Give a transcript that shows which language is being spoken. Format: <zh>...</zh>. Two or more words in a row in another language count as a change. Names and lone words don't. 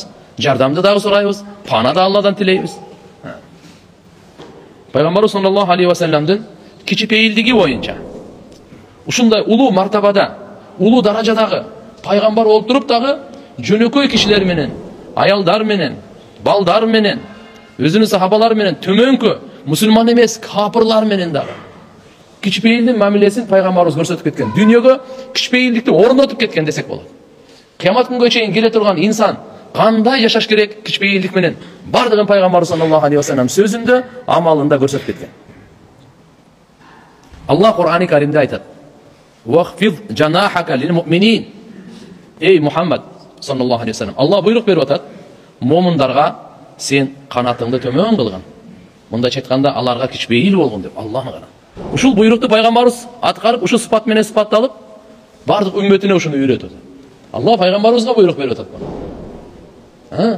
<ky>Жардамды дагы сурайбыз, пана да Алладан тилейбиз. Пайгамбарыбыз</ky> <ar>صلى الله عليه وسلم‑дын</ar> <ky>кичипейилдиги боюнча ушундай улуу мартабада, улуу даражадагы пайгамбар болуп туруп дагы жөнөкөй кишилер менен, аялдар менен, балдар менен, өзүнүн сахабалары менен төмөнкү мусулман эмес капырлар менен дагы кичипейилдин мамилесин пайгамбарыбыз көрсөтүп кеткен. Дүйнөгө кичипейилдикти орнотуп кеткен десек болот. Кыямат күнгө чейин келе турган инсан кандай жашаш керек кичипейилдик менен бардыгын пайгамбарыбыз</ky> <ar>صلى الله عليه وسلم</ar> <ky>сөзүндө, амалында көрсөтүп кеткен. Алла Кур'ани Каримде айтат:</ky> <ar>"واخفض جناحك للمؤمنين". Эй محمد صلى الله عليه وسلم,</ar> <ky>Алла буйрук берип атат, момундарга сен канатыңды төмөн кылгын. Мындайча айтканда, аларга кичипейил болгон деп Алланы гана. Ушул буйрукту пайгамбарыбыз аткарып, ушул сыпат менен сыпатталып, бардык үмметине ушуну үйрөтөт. Алла пайгамбарыбызга буйрук берип атат буну.</ky>